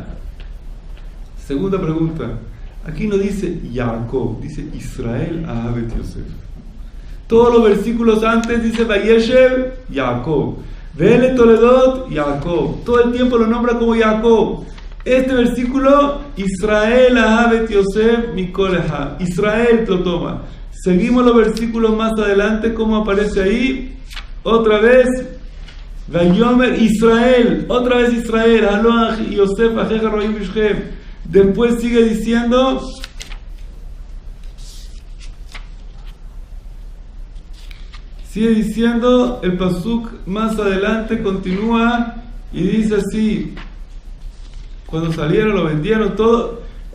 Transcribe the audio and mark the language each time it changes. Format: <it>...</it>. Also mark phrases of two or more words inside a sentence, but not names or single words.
<es>Segunda pregunta. Aquí no dice Jacob, dice Israel ahavet Yosef. Todos los versículos antes dice Vayeshev, Jacob.</es> <he>ואלה תולדות, Jacob.</he> <es>Todo el tiempo lo nombra como Jacob. Este versículo,</es> <he>ישראל אהבת יוסף מכל אחד.</he> <es>Israel lo toma. Seguimos los versículos más adelante, ¿cómo aparece ahí? Otra vez,</es> <he>ויאמר ישראל,</he> <es>otra vez Israel,</es> <he>הלא יוסף אחיך רועים בשכם.</he> <es>Después sigue diciendo, el pasuk más adelante continúa y dice así: cuando salieron, lo vendieron todo.</es>